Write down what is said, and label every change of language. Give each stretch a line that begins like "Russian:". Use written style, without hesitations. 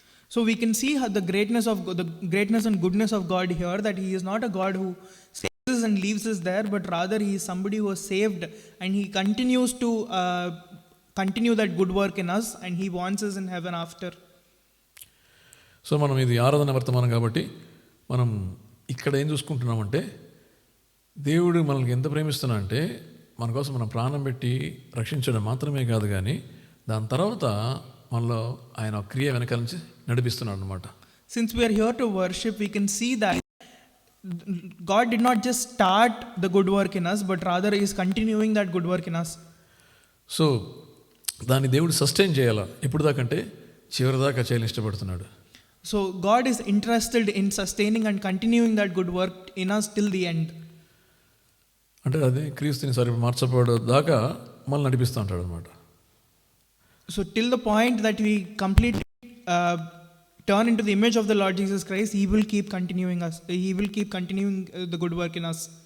English: So we can see how the greatness and goodness of God here, that He is not a God who saves us and leaves us there, but rather He is somebody who was saved and He continues to continue that good work in us, and He wants us in heaven after.
Telugu: So మనం ఇది ఆరాధన వర్తమానం కాబట్టి మనం ఇక్కడ ఏం చూసుకుంటున్నామంటే దేవుడు మనల్ని ఎంత ప్రేమిస్తున్నా అంటే మన కోసం మనం ప్రాణం పెట్టి రక్షించడం మాత్రమే కాదు, కానీ దాని తర్వాత మనలో ఆయన క్రియ వెనకాల నుంచి నడిపిస్తున్నాడు అనమాట.
English: Since we are here to worship, we can see that God did not just start the good work in us, but rather He is continuing that good work in us.
Telugu: So దాన్ని దేవుడు sustain చేయాలా, ఎప్పుడు దాకంటే చివరి దాకా చేయాలని ఇష్టపడుతున్నాడు.
English: So God is interested in sustaining and continuing that good work in us till the end.
Telugu: అంటే అదే క్రీస్తుని సరి మార్చబడే దాకా మళ్ళీ నడిపిస్తూ ఉంటాడు అనమాట.
English: So till the point that we completely turn into the image of the Lord Jesus Christ, He will keep continuing us. He will keep continuing the good work in us.